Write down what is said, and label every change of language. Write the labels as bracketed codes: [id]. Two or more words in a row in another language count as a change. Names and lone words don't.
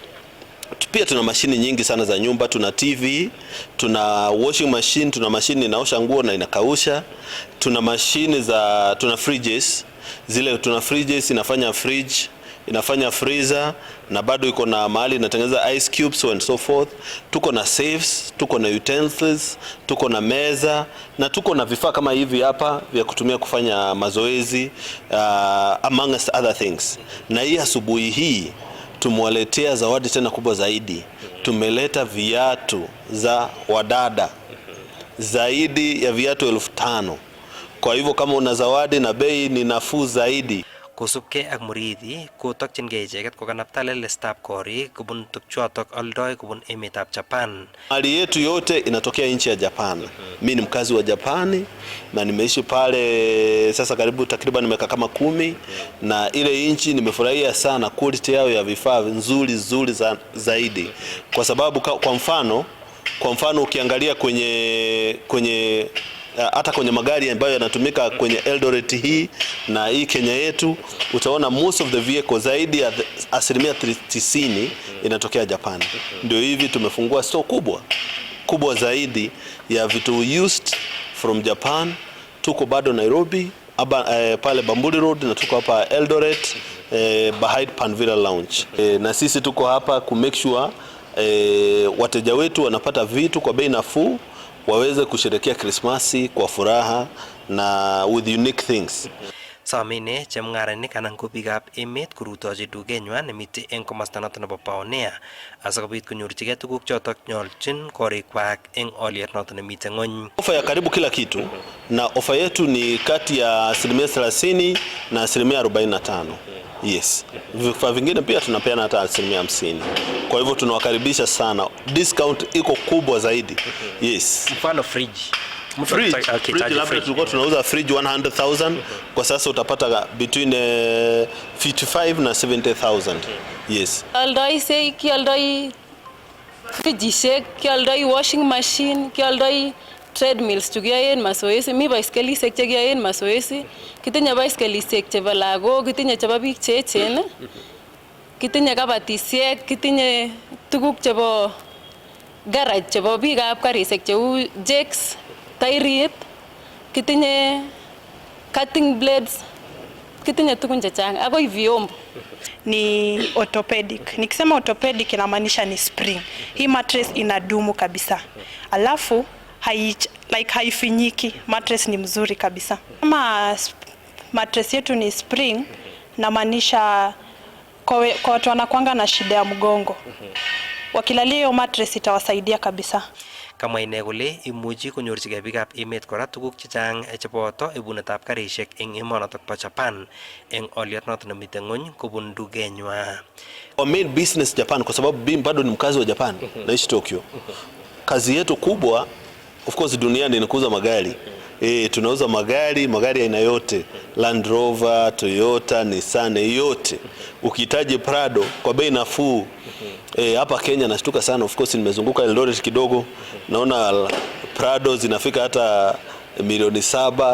[sw] Pia tuna mashini nyingi sana za nyumba, tuna TV, tuna [en] washing machine, [sw] tuna mashini inaosha nguo na inakausha, tuna mashini tuna fridges, tuna fridges inafanya fridge, inafanya freezer na bado iko na mahali inatengeneza [en] ice cubes and so forth. [sw] Tuko na safes, tuko na utensils, tuko na meza na tuko na vifaa kama hivi hapa vya kutumia kufanya mazoezi [en] amongst other things. [sw] Na hii asubuhi hii tumewaletea zawadi tena kubwa zaidi. Tumeleta viatu za wadada zaidi ya viatu 5,000. Kwa hivyo kama una zawadi na bei ni nafuu zaidi. [kln] Kosubkei ak Mureithi kotokyingei icheket kokanapta lelestab korik kobun tukchotok oldoi kobun emetab Japan. [sw] Mali yetu yote inatokea nchi ya Japan. Mimi ni mkazi wa Japani na nimeishi pale sasa karibu takriban miaka kama 10 na ile nchi nimefurahia sana quality yao ya vifaa nzuri zaidi. Kwa sababu kwa mfano ukiangalia kwenye hata kwenye magari ambayo yanatumika kwenye Eldoret hii na hii Kenya yetu, utaona [en] most of the vehicles [sw] zaidi ya 90% inatokea Japan. Ndio hivi tumefungua store kubwa zaidi ya vitu [en] used from Japan. [sw] Tuko bado Nairobi, pale Bamburi Road, na tuko hapa Eldoret behind Panvilla Lounge. Na sisi tuko hapa ku [en] make sure [sw] wateja wetu wanapata vitu kwa bei nafuu, waweze kusherehekea Krismasi kwa furaha na [en] with unique things. [kln] Samine chemung'aranik anan ko biikab emet korutochi dukenywan nemitei eng komosta noton nebo Paonea asikobit konyorchigei tuguk chotok nyoljin korikwak eng olyet noton nemitei ng'wony. [sw] Ofa ya karibu kila kitu na ofa yetu ni kati ya 30% na 45%. [en] Yes. [sw] Vifaa vingine pia tunapeana hata 50%. Kwa hivyo tunawakaribisha sana. Discount iko kubwa zaidi. [en] Yes. [sw] Mfano fridge. Fridge labda tulikuwa tunauza fridge 100,000, kwa sasa utapata between 55 na 70,000. [en] Yes. [kln] Kialdoi fridge, kialdoi [en] washing machine, [kln] kialdoi treadmills chukiyoen mazoezi, mi baiskelisyek chekiyoen mazoezi, kitinye baiskelisyek chebo lagok, kitinye chebo biik cheechen, kitinye kabatisyek, kitinye tuguk chebo garage chebo biikab karisiek cheu jakes, tairit, kitinye [en] cutting blades, [kln] kitinye tukun chechang akoi vyombo. [sw] Ni orthopedic. Nikisema orthopedic inamaanisha ni spring. Hii mattress inadumu kabisa. Alafu haifinyiki. Mattress ni mzuri kabisa. Kama mattress yetu ni spring, inamaanisha kwa watu wanakuanga na shida ya mgongo. Wakilalia hiyo mattress itawasaidia kabisa. [kln] Kamwa ine kole imuchi konyorchigei biikab emet kora tuguk chechang cheboto ibunetab karishek eng emonotok bo Japan eng oliet noto nemite ng'ony kobun dukenywa. [en] Our main business Japan, [sw] kwa sababu mimi bado ni mkazi wa Japan, naishi Tokyo. Kazi yetu kubwa [en] of course [sw] duniani ni kuuza magari. Tunauza magari aina yote, Land Rover, Toyota, Nissan yote. Ukihitaji Prado kwa bei nafuu. Hapa Kenya nashtuka sana, [en] of course [sw] nimezunguka Eldoret kidogo, naona Prado zinafika hata milioni 7.